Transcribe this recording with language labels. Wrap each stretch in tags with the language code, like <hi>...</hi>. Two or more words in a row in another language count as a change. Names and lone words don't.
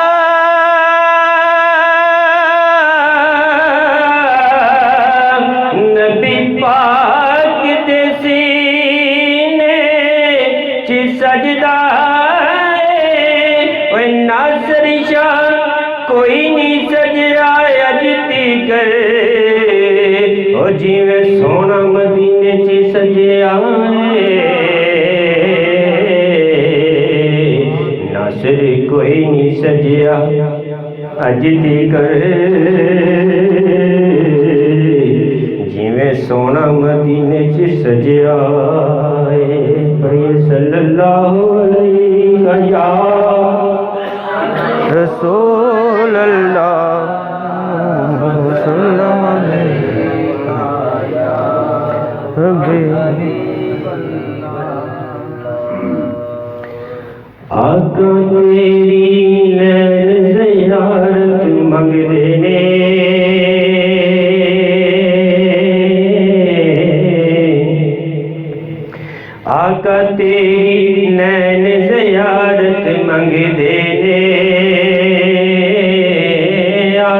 <pa>نبی پاک دے سینے چ سجدا ہے ناصر شاہ کوئی نہیں سجیا اج تیکر او جویں سوہنا مدینے چ سجیا ناصر کوئی نہیں سجیا اج تیکر جویں سوہنا مدینے چ سجیا</pa> <ar>صلى الله عليه يا رسول الله وسلم عليك يا حبيب</ar> <pa>آقا تیرے نین زیارت منگدے نے آقا تیرے نین زیارت منگدے نے</pa>